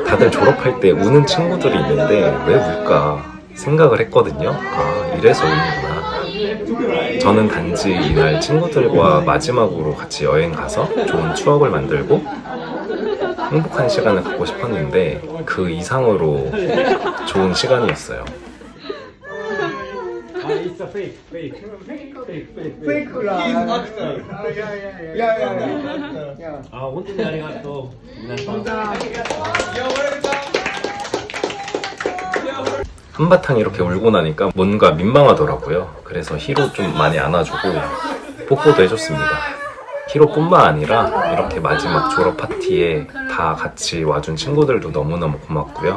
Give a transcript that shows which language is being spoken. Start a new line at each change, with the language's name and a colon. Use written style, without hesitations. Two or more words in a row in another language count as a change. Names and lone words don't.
Korean: 다들 졸업할 때 우는 친구들이 있는데 왜 울까 생각을 했거든요. 아, 이래서 우는구나. 저는 단지 이날 친구들과 마지막으로 같이 여행 가서 좋은 추억을 만들고 행복한 시간을 갖고 싶었는데 그 이상으로 좋은 시간이었어요.
English: It's a fake. Fake actor. Yeah.
Japanese: あ、本当にありがとう。皆さん。
Korean: 한바탕 이렇게 울고 나니까 뭔가 민망하더라고요. 그래서 히로 좀 많이 안아주고 뽀뽀도 해줬습니다. 히로뿐만 아니라 이렇게 마지막 졸업 파티에 다 같이 와준 친구들도 너무너무 고맙고요.